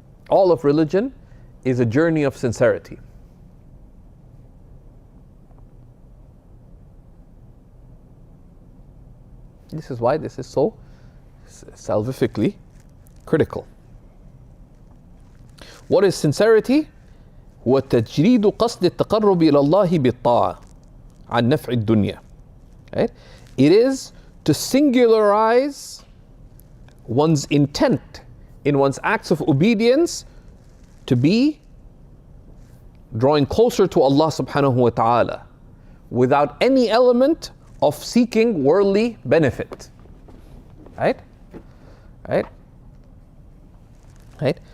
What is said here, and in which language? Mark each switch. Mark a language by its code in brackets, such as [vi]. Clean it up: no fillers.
[en] All of religion is a journey of sincerity. This is why this is so salvifically critical. What is sincerity? [ar] هو تجريد قصد التقرب إلى الله بالطاعة عن نفع الدنيا. [en] Right? It is to singularize one's intent in one's acts of obedience to be drawing closer to Allah subhanahu wa ta'ala without any element of seeking worldly benefit. Right? Right? Right?